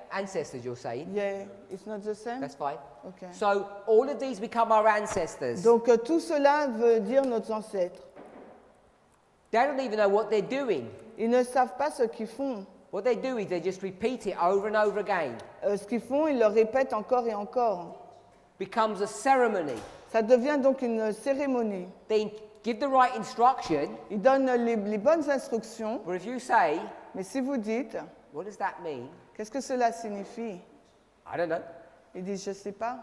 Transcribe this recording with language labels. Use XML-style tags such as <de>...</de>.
<en>Ancestors, you're saying. Yeah, it's not the same? That's fine. Okay. So all of these become our ancestors.</en> <fr>Donc tout cela veut dire nos ancêtres.</fr> <en>They don't even know what they're doing.</en> <fr>Ils ne savent pas ce qu'ils font.</fr> <en>What they do is they just repeat it over and over again.</en> <fr>Ce qu'ils font, ils le répètent encore et encore.</fr> <en>Becomes a ceremony.</en> <fr>Ça devient donc une cérémonie.</fr> <en>They give the right instruction,</en> <fr>Ils donnent les bonnes instructions,</fr> <en>but if you say,</en> <fr>mais si vous dites,</fr> <en>what does that mean?</en> <fr>qu'est-ce que cela signifie?</fr> <en>I don't know.</en> <fr>Ils disent, je ne sais pas.</fr>